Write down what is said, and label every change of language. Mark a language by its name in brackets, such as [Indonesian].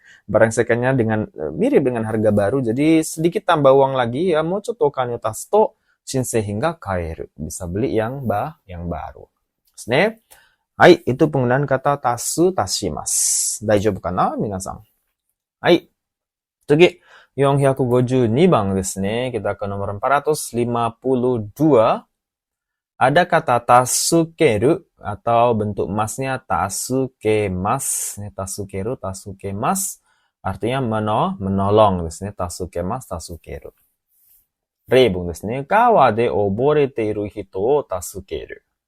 [Indonesian] Barang secondnya dengan mirip dengan harga baru. Jadi sedikit tambah uang lagi ya. [Japanese] もうちょっとお金を足すと新製品が買える。 [Indonesian] Bisa beli yang baru. [Japanese] ですね。はい、 [Indonesian] itu penggunaan kata tasu tashimasu. [Japanese] Daijoubu kana, minasan? はい。次、452 番ですね。 [Indonesian] Kita ke nomor 452. Ada kata tasukeru atau bentuk masnya tasukemas. Tasukeru, tasukemas. Artinya menolong ですね。 [Japanese] tasukemas, tasukeru. 例文ですね。川で溺れている人を助ける。